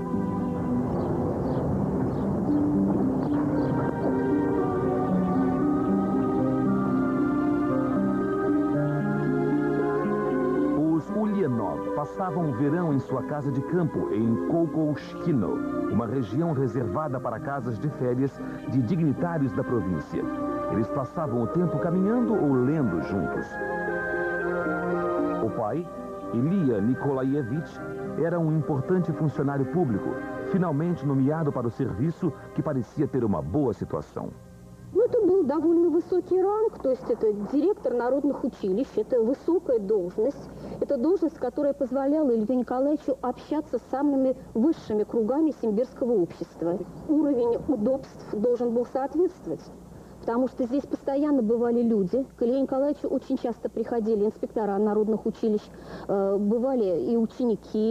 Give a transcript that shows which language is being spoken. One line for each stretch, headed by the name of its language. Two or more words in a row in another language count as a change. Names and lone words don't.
Portuguese: Passavam o verão em sua casa de campo, em Kokoshkino, uma região reservada para casas de férias de dignitários da província. Eles passavam o tempo caminhando ou lendo juntos. O pai, Ilya Nikolaevich, era um importante funcionário público, finalmente nomeado para o serviço que parecia ter uma boa situação.
Russian: Это был довольно высокий ранг, то есть это директор народных училищ, это высокая должность, это должность, которая позволяла Илью Николаевичу общаться с самыми высшими кругами симбирского общества. Уровень удобств должен был соответствовать, потому что здесь постоянно бывали люди, к Илье Николаевичу очень часто приходили инспектора народных училищ, бывали и ученики.